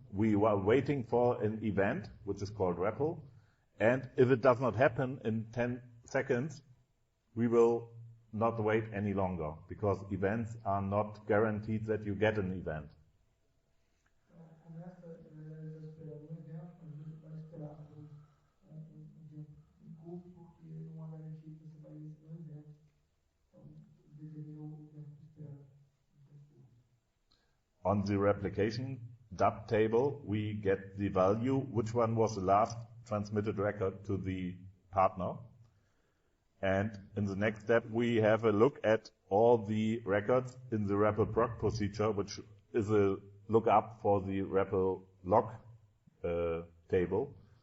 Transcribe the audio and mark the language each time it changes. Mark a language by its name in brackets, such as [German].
[English] We are waiting for an event, which is called REPL. And if it does not happen in 10 seconds, we will not wait any longer, because events are not guaranteed that you get an event. [Portuguese] Então, começa esperando um evento, mas ele vai esperar um tempo curto, porque não há garantia que você vai receber um evento. Então, determina o tempo de espera. [English] On the replication dat table, we get the value, which one was the last transmitted record to the partner. And in the next step, we have a look at all the records in the REPL proc procedure, which is a lookup for the REPL log table.